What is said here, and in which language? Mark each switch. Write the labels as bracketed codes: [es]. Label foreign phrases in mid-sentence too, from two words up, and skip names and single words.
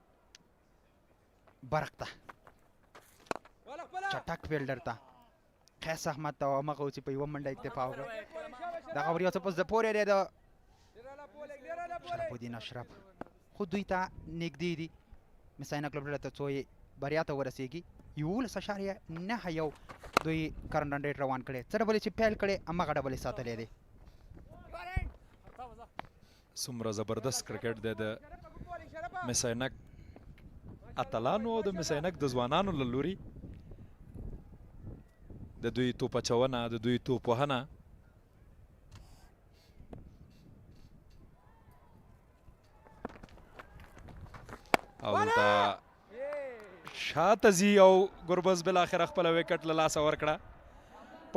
[ps] برق ته چټک فیلډر ته قیس احمد ته همغه و چې په یوه منډه اکتفا وکړه دغه ور یو څه په زړه پورې دی د شرف الدین اشرف خو دوی ته نږدې دي مس-e-Ainak لوبډله ته څو یې بریا ته ورسېږي 11.9 دوی [en] current run rate [ps] روان کړی څه ډبلې چې پیل کړی همغه ډبلې ساتلی دی. څومره زبردست کرکټ دی د مس-e-Ainak اتلانو او د مس-e-Ainak د ځوانانو له لوري د دوی توپ اچونه د دوی توپ وهنه او دلته شاته ځي او ګربز بالاخره خپله وکټ له لاسه ورکړه په